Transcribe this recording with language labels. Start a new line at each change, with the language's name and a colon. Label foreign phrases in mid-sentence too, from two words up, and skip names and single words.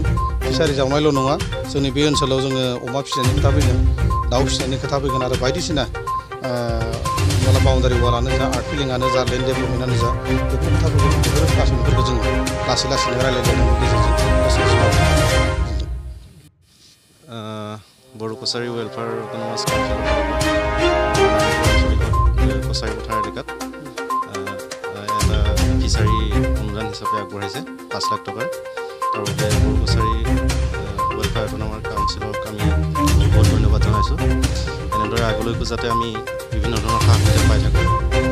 Bodo: फिसारि जावनायल' नङा जोंनि बे ओनसोलाव जोङो अमा फिसिनायनि खोथा फैगोन दाउ फिसिनायनि खोथा फैगोन आरो बायदिसिना बाउन्डारि वालानो जा आर्ट फिलिंआनो जा लेन्ड डेभेलपमेन्टआनो जा बेफोर खोथाफोरखौ बेफोर गासैफोरखौ जोङो लासै रायज्लायलायनायनि गेजेरजों
Assamese: बर' कसारी वेलफेयार अट'नमास काउन्सिल कसारी পথাৰ এলেকাত এটা ফিচাৰী অনুদান হিচাপে আগবঢ়াইছে 5 লাখ টকাৰ। তাৰ বাবে বৰ কছাৰী ৱেলফেয়াৰ অট'নমাস কাউন্সিলক আমি বহুত ধন্যবাদ জনাইছোঁ। এনেদৰে আগলৈকো যাতে আমি বিভিন্ন ধৰণৰ সা সুবিধা পাই থাকোঁ।